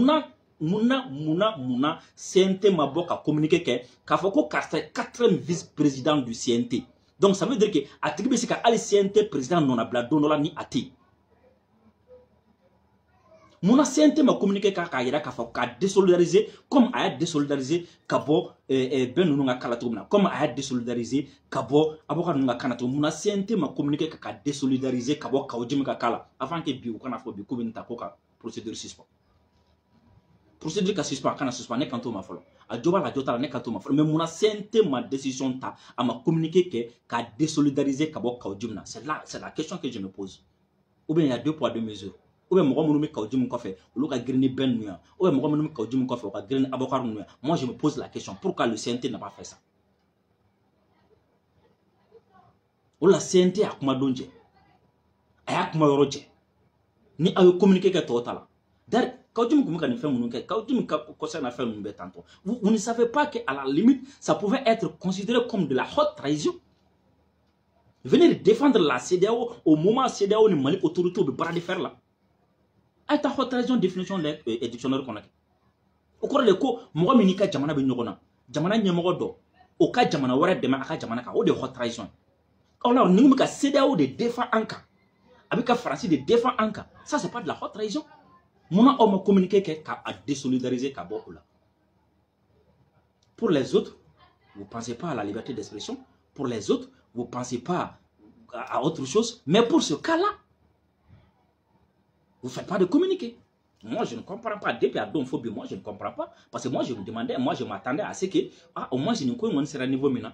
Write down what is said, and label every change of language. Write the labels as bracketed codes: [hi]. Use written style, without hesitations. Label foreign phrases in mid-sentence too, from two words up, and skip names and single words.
[bm] munna CNT ma bɔ ka communiqué kɛ k'a fɔ ko karisa ye [fr] 4e vice-président du CNT donc ça veut dire que [bm] a tigi bɛ se ka hali CNT président nɔnabila don dɔ la ni a tɛ yen Muna CNT ma communiqué k'a yira k'a fɔ k'a désolidariser comme a y'a désolidariser ka bɔ bɛn ninnu ka kala cogo min na comme a y'a désolidariser ka bɔ Abubakar ninnu ka kan na cogo muna CNT ma communiqué k'a désolidariser ka bɔ Kawo Jim ka kala [fr] avant que [bm] bi u kana fɔ bi k'u bɛ nin ta ko ka procédure suspend procédure ka suspend a kana suspend ne kan t'o ma fɔlɔ a jo b'a la a jo t'a la ne kan t'o ma fɔlɔ mais muna CNT ma décision ta a ma communiqué kɛ k'a désolidariser ka bɔ Kawo Jim na [fr] c'est la question que je me pose ou bien il y a 2 poids 2 mesures ou bien [bm] mɔgɔ minnu bɛ Kawo Jim kɔfɛ olu ka girin ni bɛn ninnu yan [fr] ou bien [bm] mɔgɔ minnu bɛ Kawo Jim kɔfɛ u ka girin ni Abubakar ninnu yan [fr] moi je me pose la question pourquoi le CNT n'a pas fait ça [bm] o la CNT a kuma don cɛ a y'a kuma yɔrɔ cɛ ni aw ye communiqué kɛ tɔw ta la d'ailleurs Kawo Jim kun bɛ ka nin fɛn minnu kɛ Kawo Jim ka concerne fɛn ninnu bɛɛ [fr] tantôt vous ne savez pas que à la limite ça pouvait être considéré comme de la haute trahison venir défendre la CEDEAO au moment CEDEAO [bm] ni Mali autorité bɛ baara de fer la a ta [fr] haute trahison définition le dictionnaire [bm] kɔnɔ kɛ o kɔrɔ de ko mɔgɔ min n'i ka jamana bɛ ɲɔgɔn na jamana ɲɛmɔgɔ dɔ o ka jamana wɛrɛ dɛmɛ a ka jamana kan o de ye [fr] haute trahison [bm] ɔ la ni bɛ ka CEDEAO de défend an kan a bɛ ka Faransi de défend an kan [fr] ça c'est pas de la haute trahison [bm] munna aw ma communiqué kɛ k'a désolidariser ka bɔ o la [fr] pour les autres vous pensez pas à la liberté d'expression pour les autres vous pensez pas à autre chose mais pour ce cas-là vous ne faites pas de communiqué. Moi, je ne comprends pas. Depuis à Donfobi, moi, je ne comprends pas. Parce que moi, je me demandais, moi, je m'attendais à ce que, au moins, je ne connais pas ce niveau maintenant.